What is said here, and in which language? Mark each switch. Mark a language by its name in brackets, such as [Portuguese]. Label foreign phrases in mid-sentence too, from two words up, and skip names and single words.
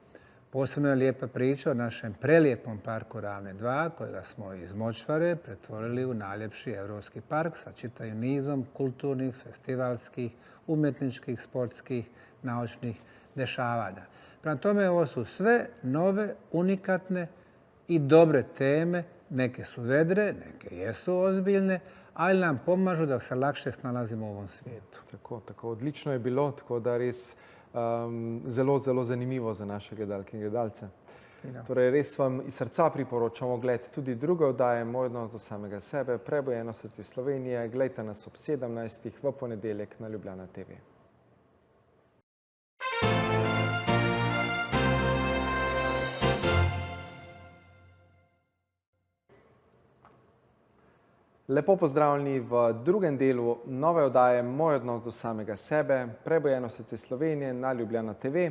[Bosnian] Posebno je lijepa priča o našem prelijepom parku Ravne 2, kojega smo iz močvare pretvorili u najljepši evropski park sa čitavim nizom kulturnih, festivalskih, umjetničkih, sportskih, naučnih dešavanja. Prema tome, ovo su sve nove, unikatne i dobre teme. Neke su vedre, neke jesu ozbiljne, ali nam pomažu da se lakše snalazimo u ovom svijetu. [Slovenian] Tako, odlično je bilo, tako da res zelo, zelo zanimivo za naše gledalke in gledalce. Torej, res vam iz srca priporočamo gled tudi druge oddaje, Moj odnos do samega sebe, Prebujeno srce Slovenije. Glejte nas ob 17. v ponedeljek na Ljubljana TV. Lepo pozdravljeni v drugem delu nove oddaje Moj odnos do samega sebe, Prebujeno srce Slovenije na Ljubljana TV.